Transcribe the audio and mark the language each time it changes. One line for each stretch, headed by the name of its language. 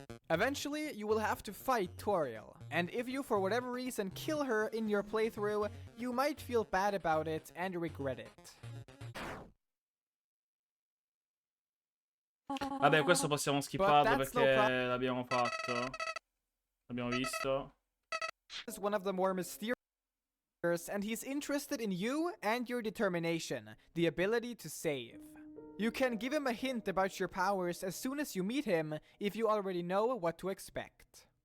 English: Eventually, you will have to fight Toriel, and if you for whatever reason kill her in your playthrough, you might feel bad about it and regret it.
Italian: Vabbè, questo possiamo skipparlo perché l'abbiamo fatto. L'abbiamo visto.
English: Is one of the more mysterious, and he's interested in you and your determination, the ability to save. You can give him a hint about your powers as soon as you meet him if you already know what to expect.